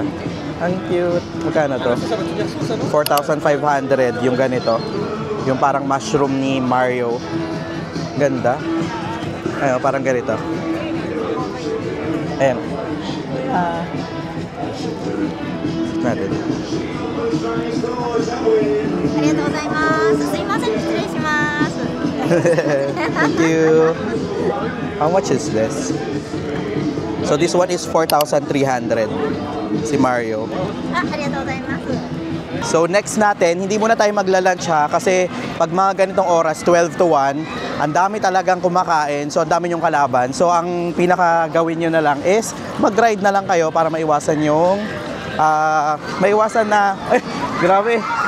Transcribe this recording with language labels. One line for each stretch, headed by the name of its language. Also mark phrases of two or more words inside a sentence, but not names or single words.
Filipino: Ang cute. Magkano to? 4,500 yung ganito. Yung parang mushroom ni Mario. Ganda. Ayun, parang ganito. Ayun. Natin.
Japanese: ありがとうございます。すいません、失礼します。
English: Thank you. How much is this? So this one is 4,300.
Filipino: Si Mario.
Japanese: ありがとうございます。
Filipino: So next natin, hindi muna tayo magla-lunch kasi pag mga ganitong oras, 12 to 1, ang dami talagang kumakain, so ang dami yung kalaban. So ang pinaka-gawin nyo na lang is mag-ride na lang kayo para maiwasan yung maiwasan na, grabe.